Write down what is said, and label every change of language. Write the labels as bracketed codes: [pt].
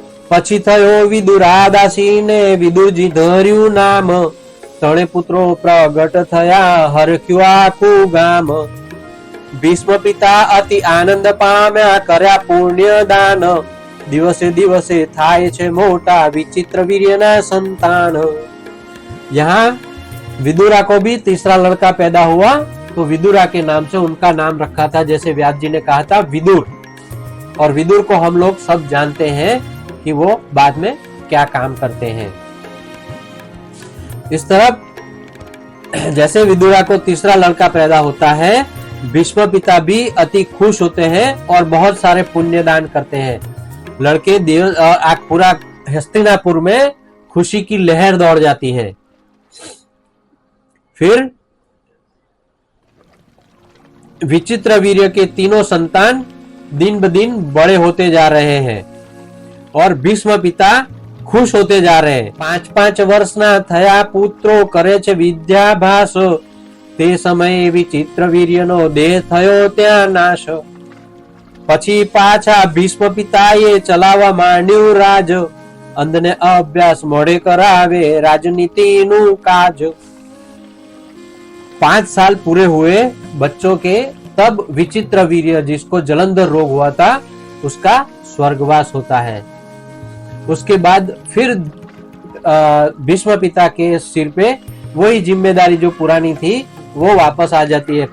[gu] પછી થયો વિદુરાદાસી ને વિદુરજી ધર્યું નામ, ત્રણે પુત્રો પ્રગટ થયા હરખ્યું આખું ગામ। ભીષ્મ પિતા અતિ આનંદ પામ્યા કર્યા પુણ્ય દાન, દિવસે દિવસે થાય છે મોટા વિચિત્ર વીર્યના संतान। [hi] यहाँ विदुरा को भी तीसरा लड़का पैदा हुआ, तो विदुरा के नाम से उनका नाम रखा था, जैसे व्यास जी ने कहा था विदुर। और विदुर को हम लोग सब जानते हैं कि वो बाद में क्या काम करते हैं। इस तरह जैसे विदुरा को तीसरा लड़का पैदा होता है, भीष्म पिता भी अति खुश होते हैं और बहुत सारे पुण्य दान करते हैं। लड़के पूरा हस्तिनापुर में खुशी की लहर दौड़ जाती है। फिर विचित्र वीर्य के तीनों संतान दिन ब दिन बड़े होते जा रहे हैं और भीष्म पिता खुश होते जा रहे हैं। [gu] 5-5 વર્ષના થયા પુત્રો કરે છે વિદ્યાભાસ, તે સમયે વિચિત્ર વીર્યનો દેહ થયો ત્યાં નાશ। પછી પાછા ભીષ્મ પિતાએ ચલાવવા માંડ્યું રાજ, અંધને અભ્યાસ મોડે કરાવે राजनीतिનું કાજ। [hi] 5 साल पूरे हुए बच्चों के, तब विचित्र वीर्य जिसको जलंधर रोग हुआ था उसका स्वर्गवास होता है। उसके बाद फिर भीष्म पिता के सिर पे वही जिम्मेदारी जो पुरानी थी वो वापस आ जाती है।